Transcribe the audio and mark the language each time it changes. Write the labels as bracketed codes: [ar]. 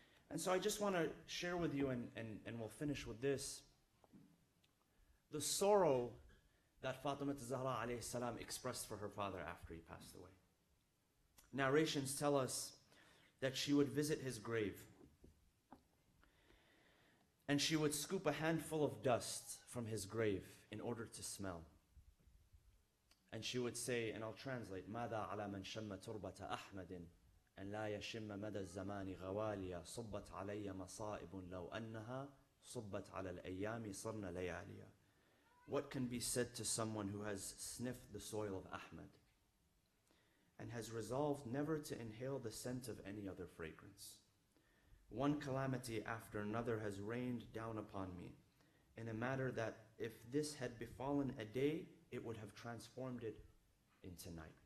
[en] And so I just want to share with you, and we'll finish with this, the sorrow that Fatima Zahra alayhi salam expressed for her father after he passed away. Narrations tell us that she would visit his grave and she would scoop a handful of dust from his grave in order to smell. And she would say, and I'll translate, [ar] ماذا على من شم تربة أحمد أن لا يشم مدى الزمان غواليا صبت علي مصائب لو أنها صبت على الأيام صرنا لياليا. [en] What can be said to someone who has sniffed the soil of Ahmad and has resolved never to inhale the scent of any other fragrance? One calamity after another has rained down upon me in a matter that if this had befallen a day, it would have transformed it into night.